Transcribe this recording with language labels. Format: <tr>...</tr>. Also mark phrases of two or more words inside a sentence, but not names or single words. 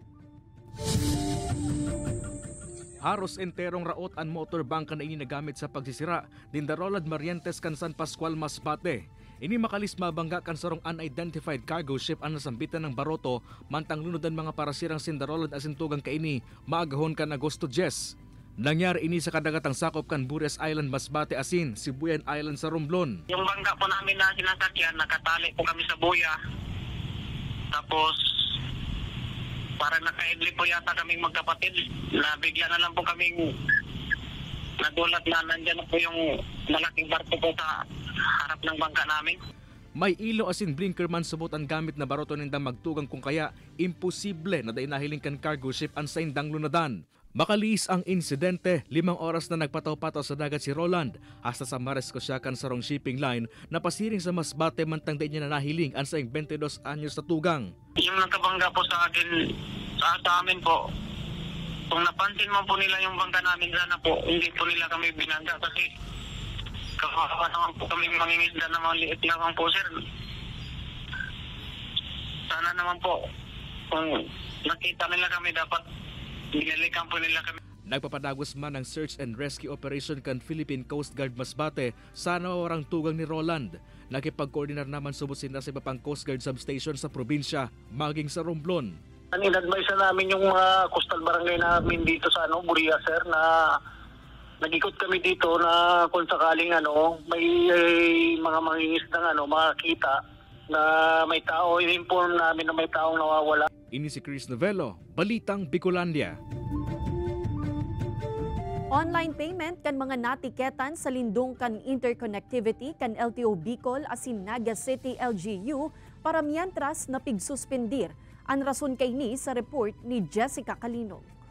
<bik>Haros enterong raot ang motorbank na ini nagamit sa pagsisira din Darolad Marientes kan San Pascual, Masbate. Ini makalis mabangga kan sarong</bik> <en>unidentified cargo ship</en> <bik>ang nasambitan ng Baroto mantang lunodan mga parasirang Sindarolad asintugang kaini maagahon kan Agosto 10. Nangyari ini sa kadagatang sakop kan Bures Island, Masbate asin Sibuyan Island sa Romblon.</bik> <tl>Yung bangga po namin na sinasakyan, nakatali po kami sa buya. Tapos parang naka-idli po yata kaming magkapatid. Nabigla na lang po kaming nagulat na nandyan na po yung malaking barko po sa harap ng bangka namin.</tl> <bik>May ilo asin blinker man subot ang gamit na Baroto nindang magtugang kung kaya imposible na dainahiling kan</bik> <en>cargo ship</en> <bik>ang saindang lunadan. Makaliis ang insidente, 5 oras na nagpataw-pataw sa dagat si Roland hasta sa Mares Kosyakan sarong shipping line na pasiring sa Masbate mantang di niya na nahiling ang saing 22 anyos na tugang.</bik> <tl>Yung nagkabangga po sa akin, sa amin po, kung napansin man po nila yung bangka namin sana po, hindi po nila kami binangga kasi Kawawa naman po kami mangingisda na maliit lang po, sir. Sana naman po, kung nakita nila kami, dapat binalikan po nila kami.</tl> <bik>Nagpapadagos man ang</bik> <en>search and rescue operation</en> <bik>kan Philippine Coast Guard Masbate sa nawawarang tugang ni Roland. Nakipag-coordinar naman subot sila sa iba pang Coast Guard substation sa probinsya, maging sa Romblon.</bik> <tl>In-advise na namin yung mga coastal barangay namin dito sa Buria, sir, na nag-ikot kami dito na kung sakaling may mga mangingisdang makakita na may tao, i-inform namin na may taong nawawala.</tl> <bik>Ini si Chris Novello, Balitang Bicolandia.</bik> <en>Online payment</en> <bik>kan mga natiketan sa lindung kan interconnectivity kan LTO Bicol asin Naga City LGU para mientras na pigsuspendir. Ang rason kay ni sa report ni Jessica Calinog.</bik>